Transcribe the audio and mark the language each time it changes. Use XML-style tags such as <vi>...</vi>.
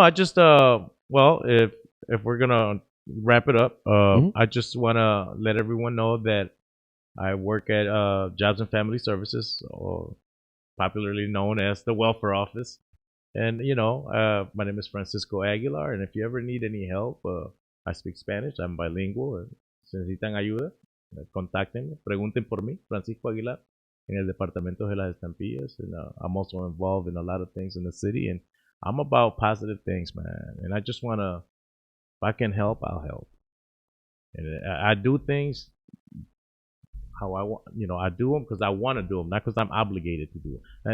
<en>I just well, if we're gonna wrap it up, I just want to let everyone know that I work at Jobs and Family Services, or popularly known as the Welfare Office. And, you know, my name is Francisco Aguilar, and if you ever need any help, I speak Spanish. I'm bilingual.</en> <es>Si necesitan ayuda, contáctenme. Pregunten por mí, Francisco Aguilar, en el Departamento de las Estampillas.</es> <en>And I'm also involved in a lot of things in the city, and I'm about positive things, man. And I just want to, if I can help, I'll help. And I do things how I want, you know, I do them because I want to do them, not because I'm obligated to do them.</en>